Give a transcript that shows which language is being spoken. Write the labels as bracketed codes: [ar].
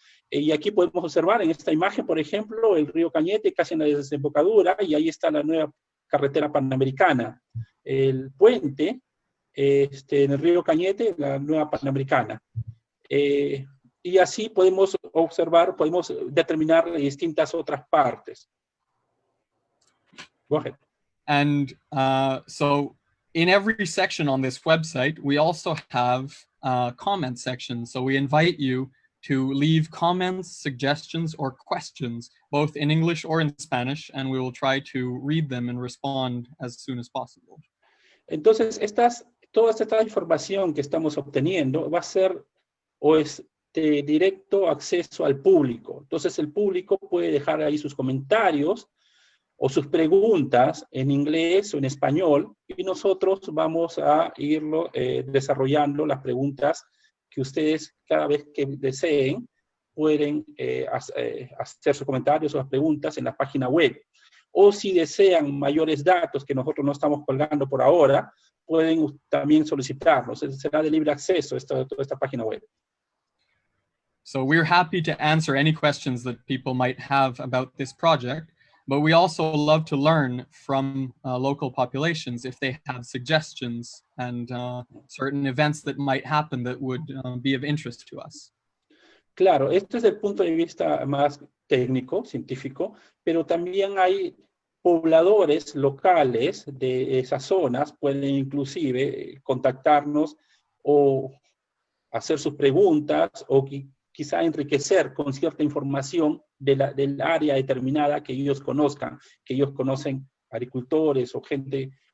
[es] Y aquí podemos observar en esta imagen, por ejemplo, el río Cañete casi en la desembocadura, y ahí está la nueva carretera panamericana. El puente en el río Cañete, la nueva panamericana. Y así podemos observar, podemos determinar distintas otras partes. [en] Go ahead. And so in every section on this website, we also have a comment section. So we invite you to leave comments, suggestions, or questions, both in English or in Spanish, and we will try to read them and respond as soon as possible. [es] Entonces, toda esta información que estamos obteniendo va a ser de directo acceso al público. Entonces, el público puede dejar ahí sus comentarios o sus preguntas en inglés o en español, y nosotros vamos a irlo desarrollando las preguntas que ustedes cada vez que deseen pueden hacer sus comentarios o las preguntas en la página web. O si desean mayores datos que nosotros no estamos colgando por ahora, pueden también solicitarlos. Será de libre acceso toda esta página web. [en] So we're happy to answer any questions that people might have about this project, but we also love to learn from local populations if they have suggestions and certain events that might happen that would be of interest to us. [es] Claro, esto es desde el punto de vista más técnico, científico, pero también hay pobladores locales de esas zonas, pueden inclusive contactarnos o hacer sus preguntas o quizá enriquecer con cierta información del área determinada que ellos conozcan, que ellos conocen agricultores o gente,